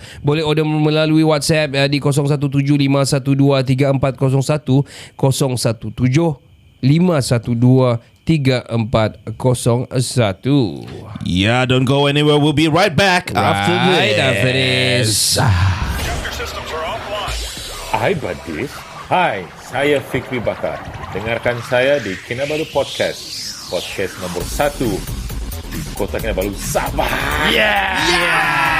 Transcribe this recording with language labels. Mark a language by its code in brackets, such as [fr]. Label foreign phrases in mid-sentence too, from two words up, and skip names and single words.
[ms] Boleh order melalui WhatsApp di 0175123401 0175123401. [en] Yeah, don't go anywhere. We'll be right back after this. [ms] Hai Badis. Hai, saya Fikri Bakar. Dengarkan saya di Kinabalu Podcast. Podcast nombor 1 di Kota Kinabalu, Sabah. [en] Yeah.